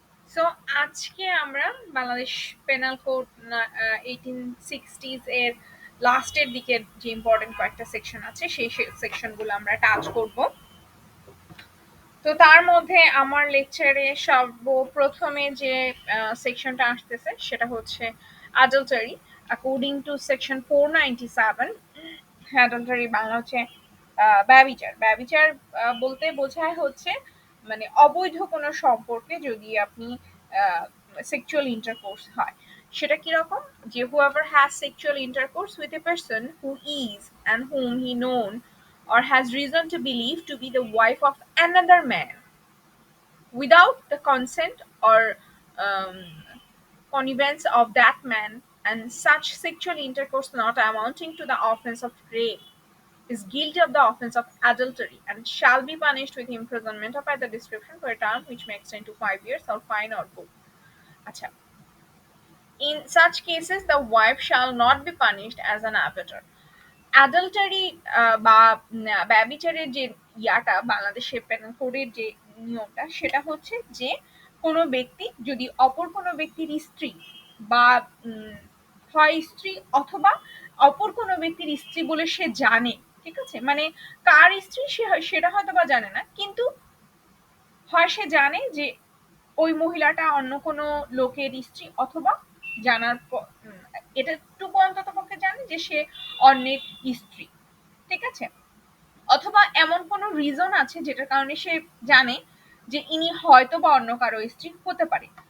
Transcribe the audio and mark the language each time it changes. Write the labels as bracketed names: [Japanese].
[Bangla] So আজকে আমরা Bangladesh penal code 1860s এর লাস্টের দিকের যে ইম্পর্টেন্ট কয়েকটা সেকশন আছে সেই সেকশনগুলো আমরা টাচ করব। তো তার মধ্যে আমার লেকচারে সর্বপ্রথমে যে সেকশনটা আসতেছে সেটা হচ্ছে adultery according to section 497। Adultery Bangla হচ্ছে ব্যভিচার। ব্যভিচার বলতে বোঝায় হচ্ছে মানে অবৈধ কোনো সম্পর্কে যদি আপনি সেক্সুয়াল ইন্টারকোর্স হয়, সেটা কিরকম, যে [English] whoever has sexual intercourse with a person who is and whom he known or has reason to believe to be the wife of another man without the consent or um, connivance of that man, and such sexual intercourse not amounting to the offense of rape, is guilty of the offense of adultery and shall be punished with imprisonment of either description for a term which may extend to 5 years or fine or both. আচ্ছা, in such cases the wife shall not be punished as an abettor. [Bangla] Adultery বা ব্যভিচারের যে ইয়াটা বাংলাদেশের penal কোডের যে নিয়মটা সেটা হচ্ছে যে কোনো ব্যক্তি যদি অপর কোনো ব্যক্তির স্ত্রী বা হয় স্ত্রী অথবা অপর কোনো ব্যক্তির স্ত্রী বলে সে জানে, ঠিক আছে, মানে কার স্ত্রী সে সেটা হয়তো বা জানে না, কিন্তু হয় সে জানে যে ওই মহিলাটা অন্য কোনো লোকের স্ত্রী, অথবা জানার এটাটুকু অন্তত পক্ষে জানে যে সে অন্যের স্ত্রী, ঠিক আছে, অথবা এমন কোনো রিজন আছে যেটার কারণে সে জানে যে ইনি হয়তো বা অন্য কারো স্ত্রী হতে পারে।